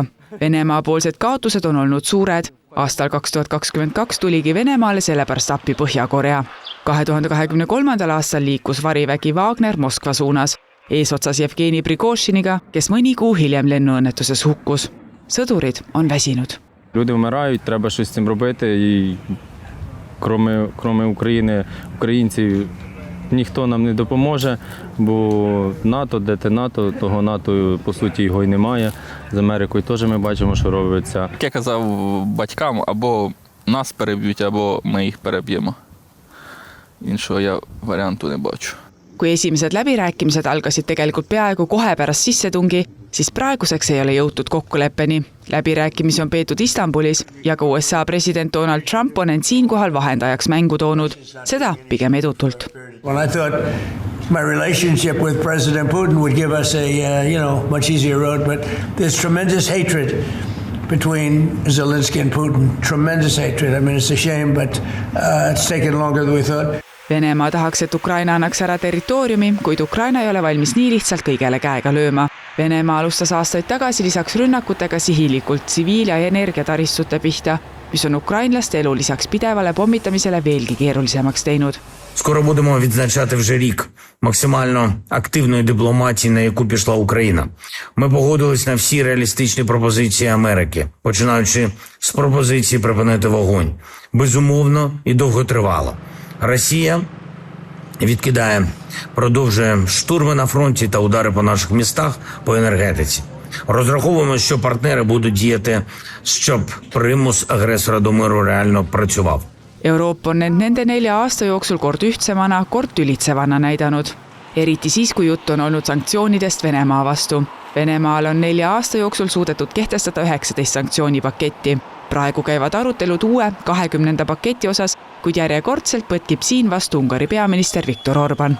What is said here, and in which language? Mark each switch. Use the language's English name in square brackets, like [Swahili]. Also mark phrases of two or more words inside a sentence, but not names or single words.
[Estonian] Venemaa poolsed kaotused on olnud suured. Aastal 2022 tuligi Venemaale sellepärast appi Põhja-Korea. 2023. aastal liikus varivägi Wagner Moskva suunas. Eesotsas Jevgeni Prigožiniga, kes mõni kuu hiljem lennuõnnetuses hukkus. Sõdurid on väsinud. [Ukrainian] Люди вмирають, треба щось з цим робити. І крім України, українців, ніхто нам не допоможе, бо НАТО, де те НАТО, того НАТО, по суті, його й немає. З Америкою теж ми бачимо, що робиться. Як я казав батькам, або нас переб'ють, або ми їх переб'ємо. Іншого я варіанту не бачу. [Estonian] Kui esimesed läbirääkimised algasid tegelikult peaaegu kohe pärast sissetungi, siis praeguseks ei ole jõutud kokkuleppeni. Läbirääkimisi on peetud Istanbulis ja ka USA president Donald Trump on end siinkohal vahendajaks mängu toonud. Seda pigem edutult. [English] Well, I thought my relationship with President Putin would give us a much easier road, but there's tremendous hatred between Zelensky and Putin. Tremendous hatred. I mean, it's a shame, but it's taken longer than we thought. [Estonian] Venemaa tahaks, et Ukraina annaks ära territooriumi, kuid Ukraina ei ole valmis nii lihtsalt kõigele käega lööma. Venemaa alustas aastaid tagasi lisaks rünnakutega sihilikult tsiviil- ja energiataristute pihta, mis on ukrainlaste elu lisaks pidevale pommitamisele veelgi keerulisemaks teinud. [Ukrainian] Скоро будемо відзначати вже рік максимально активної дипломатії, на яку пішла Україна. Ми погодились на всі реалістичні пропозиції Америки, починаючи з пропозиції припинити вогонь. Безумовно і довготривало. Росія продовжує штурми на фронті та удари по наших містах, по енергетиці. Розраховуємо, що партнери будуть діяти, щоб примус агресора до миру реально працював. [Estonian] Euroopa on nende 4 aasta jooksul kord ühtsemana, kord tülitsevana näidanud. Eriti siis, kui jutt on olnud sanktsioonidest Venemaa vastu. Venemaal on 4 aasta jooksul suudetud kehtestada 19 sanktsioonipaketti. Praegu käivad arutelud uue 20. paketi osas, kuid järjekordselt põtkib siin vastu Ungari peaminister Viktor Orban.